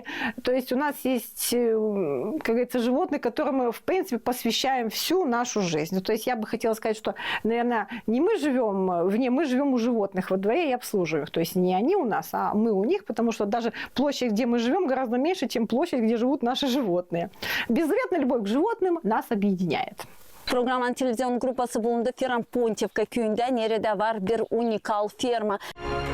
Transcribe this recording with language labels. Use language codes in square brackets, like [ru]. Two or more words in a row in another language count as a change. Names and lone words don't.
[ru] То есть у нас есть, как говорится, животные, которым мы, в принципе, посвящаем всю нашу жизнь. То есть я бы хотела сказать, что, наверное, не мы живем вне, мы живем у животных во дворе и обслуживаем их. То есть не они у нас, а мы у них, потому что даже площадь, где мы живем, гораздо меньше, чем площадь, где живут наши животные. Беззаветная любовь к животным нас объединяет. [gag] Programmanın televizyon qrupası bulundu Ferman Pontivka köyündə, nerede var bir unikal ferma.